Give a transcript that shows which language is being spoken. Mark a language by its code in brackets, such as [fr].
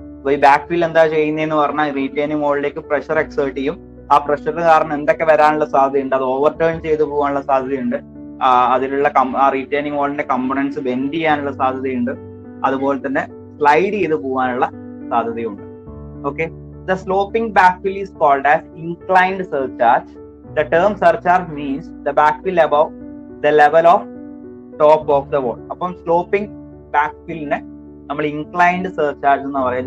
[ml] അപ്പൊ ഈ ബാക്ക് ഫിൽ എന്താ ചെയ്യുന്നതെന്ന് പറഞ്ഞാൽ റീറ്റെയിനിങ് വാളിലേക്ക് പ്രഷർ എക്സേർട്ട് ചെയ്യും. ആ പ്രഷർ കാരണം എന്തൊക്കെ വരാനുള്ള സാധ്യതയുണ്ട്, അത് ഓവർടേൺ ചെയ്ത് പോകാനുള്ള സാധ്യതയുണ്ട്, അതിലുള്ള ആ റീറ്റെയിനിങ് വാളിന്റെ കമ്പോണൻസ് ബെൻഡ് ചെയ്യാനുള്ള സാധ്യതയുണ്ട്, അതുപോലെ തന്നെ സ്ലൈഡ് ചെയ്ത് പോകാനുള്ള സാധ്യതയുണ്ട്. [en] Okay, the sloping backfill is called as inclined surcharge. The term surcharge means the backfill above the level of top of the wall. [ml] അപ്പം സ്ലോപ്പിംഗ് ബാക്ക്ഫില്ലിനെ നമ്മൾ ഇൻക്ലൈൻഡ് സർചാർജ് എന്ന് പറയാം.